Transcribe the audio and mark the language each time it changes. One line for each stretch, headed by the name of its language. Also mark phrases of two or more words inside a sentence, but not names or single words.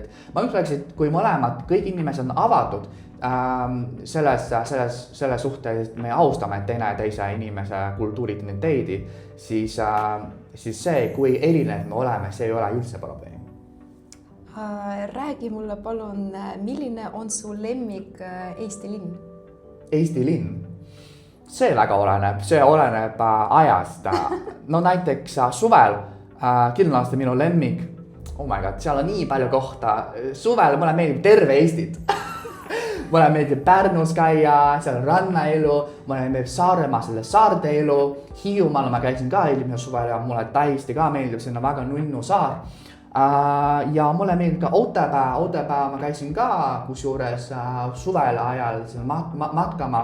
Estonian: Ma ütleks, et kui mõlemad, kõik inimesed on avatud selles suhtes, et me austame teineteise inimese kultuuri-identiteedi, siis see, kui erinev me oleme, see ei ole üldse probleem. Räägi mulle palun, milline on su lemmik Eesti linn? Eesti linn? See väga oleneb ajast. No näiteks suvel kindlasti minu lemmik.
English: Oh my god,
Estonian: seal on nii palju kohta. Suvel mulle meeldib terve Eestit. Mulle meeldib Pärnus käia, seal on rannaelu, mulle meeldib Saaremaa, selle saarte elu. Hiiumaal ma käisin ka eelmine suvel ja mulle täiesti ka meeldib, see on väga nunnu saar. Ja mulle meeldib ka Otepää ma käisin ka kusjuures suvel ajal matkama.